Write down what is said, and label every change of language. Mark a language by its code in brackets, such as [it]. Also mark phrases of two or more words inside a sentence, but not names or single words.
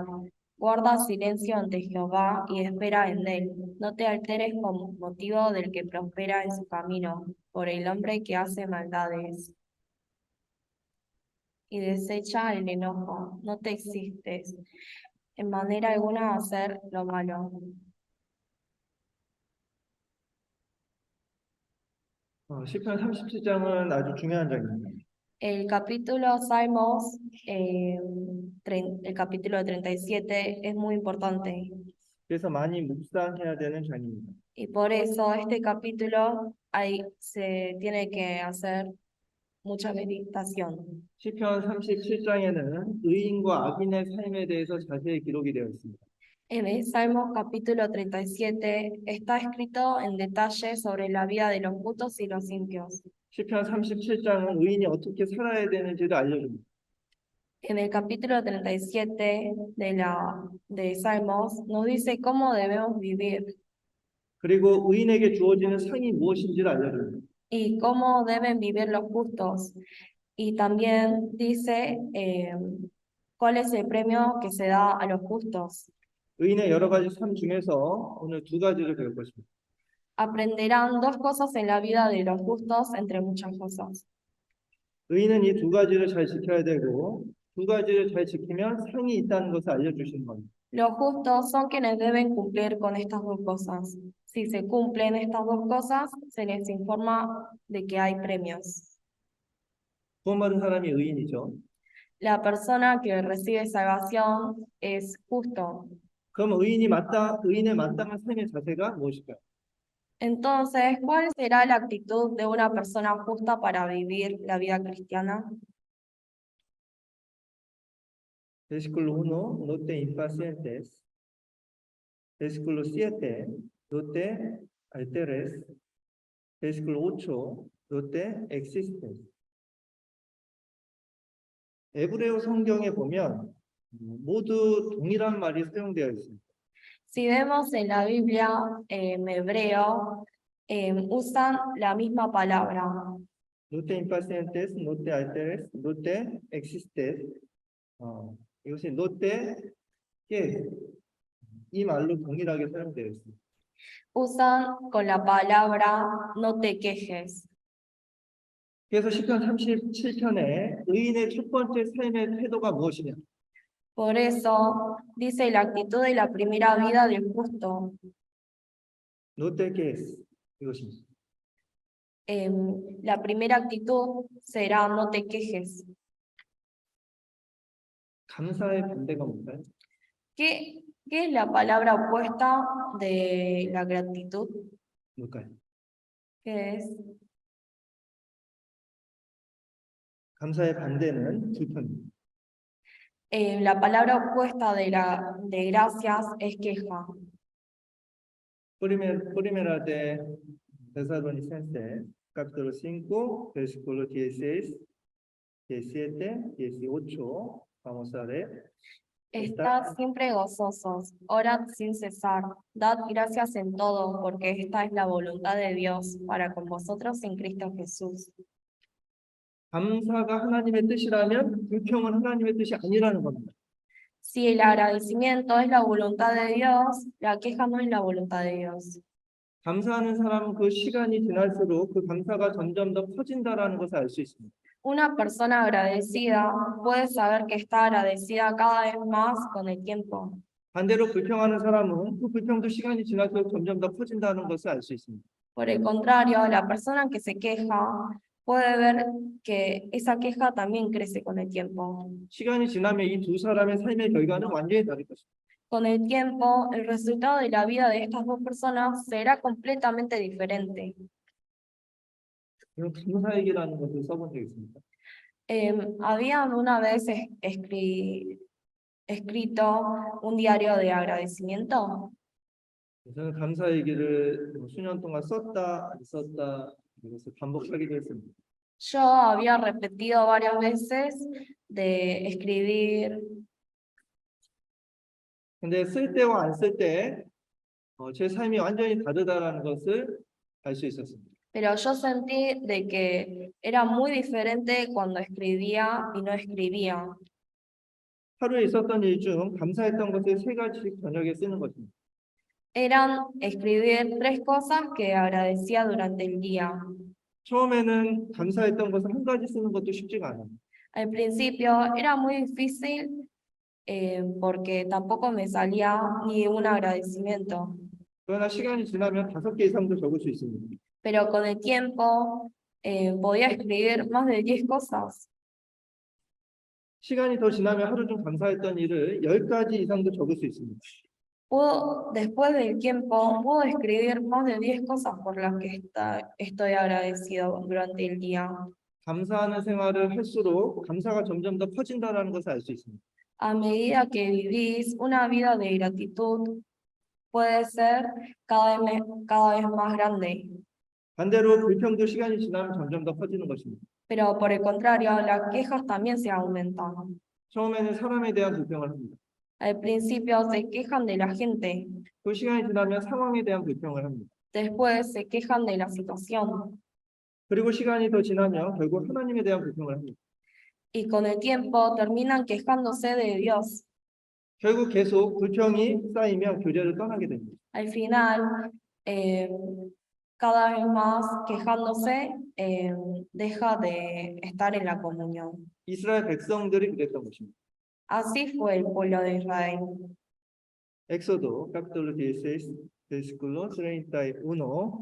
[es] Guarda silencio ante Jehová y espera en él. No te alteres con motivo del que prospera en su camino, por el hombre que hace maldades. Y desecha el enojo. No te existes en manera alguna a hacer lo malo. [ko] 시편 37장은 아주 중요한 장입니다. [es] El capítulo Salmos, el capítulo 37, es muy importante. [ko] 그래서 많이 묵상해야 되는 장입니다. [es] Y por eso este capítulo se tiene que hacer mucha meditación. [ko] 시편 37장에는 의인과 악인의 삶에 대해서 자세히 기록이 되어 있습니다. [es] En el Salmo capítulo 37 está escrito en detalle sobre la vida de los justos y los impios. [ko] 시편 37장은 의인이 어떻게 살아야 되는지를 알려줍니다. [es] En el capítulo 37 de Salmos nos dice cómo debemos vivir [ko] 그리고 의인에게 주어지는 상이 무엇인지를 알려줍니다. [es] y cómo deben vivir los justos. Y también dice cuál es el premio que se da a los justos. [ko] 의인의 여러 가지 삶 중에서 오늘 두 가지를 배울 것입니다. [es] Aprenderán dos cosas en la vida de los justos, entre muchas cosas. [ko] 의인은 이 두 가지를 잘 지켜야 되고 두 가지를 잘 지키면 상이 있다는 것을 알려주시는 겁니다. [es] Los justos son quienes deben cumplir con estas dos cosas. Si se cumplen estas dos cosas, se les informa de que hay premios. [ko] 구원받은 사람이 의인이죠. [es] La persona que recibe salvación es justo. [ko] 그럼 의인의 마땅한 삶의 자세가 무엇일까요? [es] Entonces, ¿cuál será la actitud de una persona justa para vivir la vida cristiana? Versículo 1, no te impacientes. Versículo 7, no te alteres. Versículo 8, no te existes. [ko] 에브레어 성경에 보면 모두 동일한 말이 사용되어 있습니다. [es] Si vemos en la Biblia, en hebreo, usan la misma palabra. No te impacientes, no te alteres, no te existes. [ko] 이것이 [es] no te que [ko] 이 말로 동일하게 사용되어 있습니다. [es] Usan con la palabra no te quejes. [ko] 그래서 시편 37편에 의인의 첫 번째 삶의 태도가 무엇이냐? [es] Por eso dice la actitud de la primera vida del justo. No te quejes. 이것입니다. La primera actitud será no te quejes. [ko] 감사의 반대가 뭔가요? [es] ¿Qué es la palabra opuesta de la gratitud? [ko] 뭘까요? [es] ¿Qué es? [ko] 감사의 반대는 불평입니다. [es] La palabra opuesta de gracias es queja. Primera de Tesalonicenses, capítulo 5, versículo 16, 17, 18. Vamos a leer. Estad siempre gozosos, orad sin cesar, dad gracias en todo, porque esta es la voluntad de Dios para con vosotros en Cristo Jesús. [ko] 감사가 하나님의 뜻이라면 불평은 하나님의 뜻이 아니라는 겁니다. [es] Si el agradecimiento es la voluntad de Dios, la queja no es la voluntad de Dios. [ko] 감사하는 사람은 그 시간이 지날수록 그 감사가 점점 더 커진다라는 것을 알 수 있습니다. [es] Una persona agradecida puede saber que está agradecida cada vez más con el tiempo. [ko] 반대로 불평하는 사람은 그 불평도 시간이 지날수록 점점 더 커진다는 것을 알 수 있습니다. [es] Por el contrario, la persona que se queja puede ver que esa queja también crece con el tiempo. [ko] 시간이 지나면 이 두 사람의 삶의 결과는 완전히 다를 것입니다. [es] Con el tiempo, el resultado de la vida de estas dos personas será completamente diferente. [ko] 감사얘기라는 것을 써본 적 있습니다. [es] Habían una vez escrito un diario de agradecimiento. [ko] 저는 감사얘기를 수년 동안 썼다, 안 썼다 이것을 반복하기도 했습니다. [es] Yo había repetido varias veces de escribir [ko] 근데 쓸 때와 안 쓸 때, 제 삶이 완전히 다르다라는 것을 알 수 있었습니다. [es] Pero yo sentí de que era muy diferente cuando escribía y no escribía. [ko] 하루에 있었던 일 중 감사했던 것을 세 가지씩 저녁에 쓰는 것입니다. [es] Eran escribir 3 cosas que agradecía durante el día. [ko] 처음에는 감사했던 것을 한 가지 쓰는 것도 쉽지가 않아요. [es] Al principio era muy difícil porque tampoco me salía ni un agradecimiento. [ko] 그러나 시간이 지나면 5개 이상도 적을 수 있습니다. [es] Pero con el tiempo podía escribir más de 10 cosas. [ko] 시간이 더 지나면 하루 중 감사했던 일을 10가지 이상도 적을 수 있습니다. [es] Después del tiempo, puedo escribir más de 10 cosas por las que estoy agradecido durante el día. [ko] 감사하는 생활을 할수록 감사가 점점 더 커진다는 것을 알 수 있습니다. [es] A medida que vivís una vida de gratitud, puede ser cada vez más grande. [ko] 반대로 불평도 시간이 지나면 점점 더 커지는 것입니다. [es] Pero por el contrario, las quejas también se aumentan. [ko] 처음에는 사람에 대한 불평을 합니다. [es] Al principio se quejan de la gente, [ko] 그 시간이 지나면 상황에 대한 불평을 합니다. [es] después se quejan de la situación. [ko] 그리고 시간이 더 지나면 결국 하나님에 대한 불평을 합니다. [es] Y con el tiempo terminan quejándose de Dios. [ko] 결국 계속 불평이 쌓이면 교제를 떠나게 됩니다. [es] Al final, cada vez más quejándose, deja de estar en la comunión. [ko] 이스라엘 백성들이 그랬던 것입니다. [es] Así fue el pueblo de Israel. Éxodo capítulo 16, versículo 31.